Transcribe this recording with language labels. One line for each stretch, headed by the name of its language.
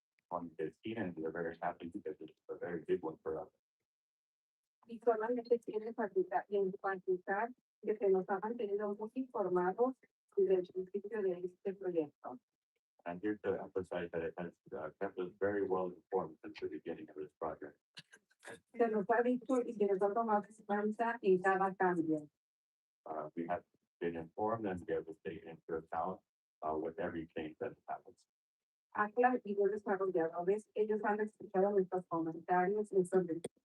English: On 15, and we're very happy because it's a very big one for us.
Spanish: Y solamente quiere enfatizar que se nos han mantenido muy informados desde el principio de este proyecto.
English: I'm here to emphasize that it has kept us very well informed since the beginning of this project.
Spanish: Se nos ha dicho y se nos ha tomado esperanza en cada cambio.
English: We have been informed and we have to take into account with every change that happens.
Spanish: Acla y los desarrolladores, ellos han escuchado nuestros comentarios y sobre